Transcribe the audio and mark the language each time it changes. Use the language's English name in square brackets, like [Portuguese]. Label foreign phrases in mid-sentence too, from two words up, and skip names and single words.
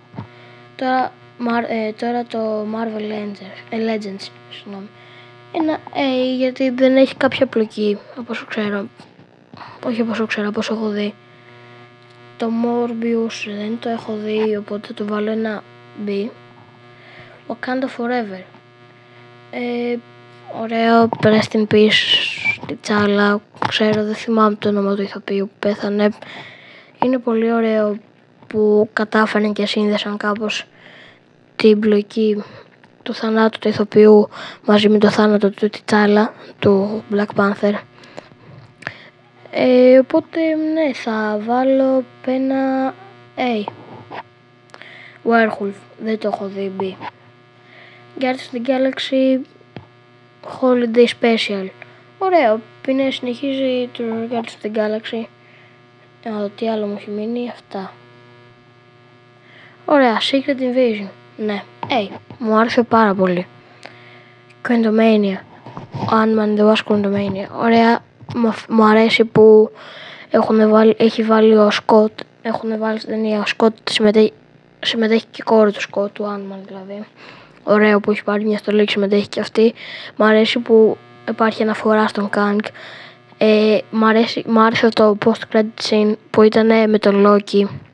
[Greek] Τώρα το Marvel Legends, συγγνώμη. Ένα A γιατί δεν έχει κάποια πλοκή, από όσο ξέρω. Όχι από όσο ξέρω, από όσο έχω δει. Το Morbius δεν το έχω δει, οπότε θα του βάλω ένα B. Wakanda Forever. Ωραίο, [English] rest in peace, [Greek] T'Challa. Ξέρω, δεν θυμάμαι το όνομα του ηθοποιού που πέθανε. Είναι πολύ ωραίο που κατάφεραν και σύνδεσαν κάπως την πλοκή του θανάτου του ηθοποιού μαζί με το θάνατο του T'Challa, του Black Panther. Οπότε ναι, θα βάλω ένα A. Werewolf, δεν το έχω δει, B. Guardians of the Galaxy Holiday Special. Ωραίο, είναι συνεχίζει το Guardians of the Galaxy. Τι άλλο μου έχει μείνει, αυτά. Ωραία, Secret Invasion. Ναι, μου άρεσε πάρα πολύ. Quantumania. Ant-Man the Wasp Quantumania. Ωραία, μου αρέσει που έχει βάλει ο Σκοτ. Έχουν βάλει στην ταινία ο Σκοτ, συμμετέχει και η κόρη του Σκοτ, του Ant-Man δηλαδή. Ωραίο που έχει πάρει μια στολή και συμμετέχει και αυτή. Μου αρέσει που υπάρχει αναφορά στον Kang. Μου άρεσε το [English] post-credit scene [Greek] που ήταν με τον Loki.